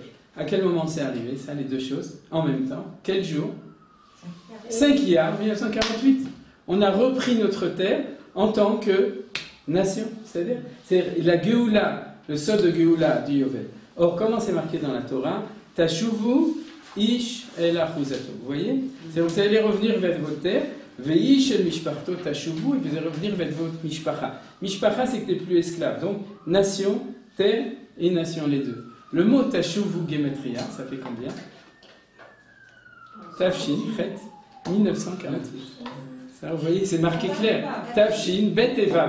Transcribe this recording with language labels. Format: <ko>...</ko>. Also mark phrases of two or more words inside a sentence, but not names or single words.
<fr>À quel moment c'est arrivé, ça, les deux choses, en même temps? Quel jour? 5 Iyar, 1948. On a repris notre terre en tant que nation, c'est-à-dire la Géoula, le Sod de Géoula du Yovel. Or, comment c'est marqué dans la Torah?</fr> <he>תשובו איש אל אחזתו.</he> <fr>Vous voyez? Vous allez revenir vers votre terre.</fr> <he>ואיש אל משפחתו תשובו,</he> <fr>et vous allez revenir vers votre mishpacha. Mishpacha, c'est que tu n'es plus esclave. Donc, nation, terre et nation, les deux. Le mot tashuvu gematria, ça fait combien? Tafshin, Chet, 1948. Ça, vous voyez, c'est marqué clair. Tafshin, Bet et Vav.</fr>